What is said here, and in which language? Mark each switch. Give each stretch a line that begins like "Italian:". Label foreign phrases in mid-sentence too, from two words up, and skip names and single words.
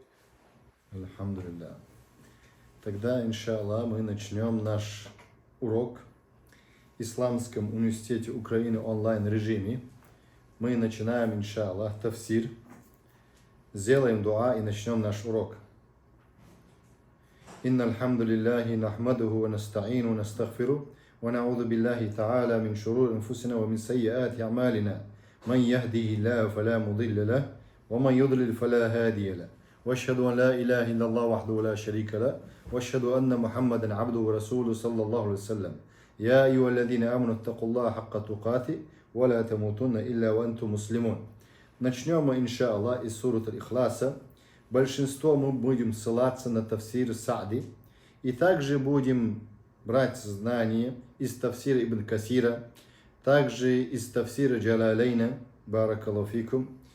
Russian: Альхамдулилля. Тогда, иншаллах, мы начнем наш урок в Исламском университете Украины онлайн-режиме. Мы начинаем, иншаллах, тафсир. Сделаем дуа и начнем наш урок.
Arabic: إن الحمد لله نحمده ونستعينه ونستغفره ونعوذ بالله تعالى من شرور أنفسنا ومن سيئات أعمالنا من يهده الله فلا مضل له ومن يضلل فلا هادي له وأشهد أن لا إله إلا الله وحده لا شريك له وأشهد أن محمدا عبده ورسوله صلى الله عليه وسلم يا أيها الذين آمنوا اتقوا الله حق تقاته ولا تموتن إلا وأنتم مسلمون.
Russian: Начнем мы, иншаллах, из сурат Аль-Ихласа. Большинство мы будем ссылаться на тафсир Са'ди. И также будем брать знания из тафсира Ибн Касира, также из тафсира Джалалейна,
Arabic: بارك الله فيكم.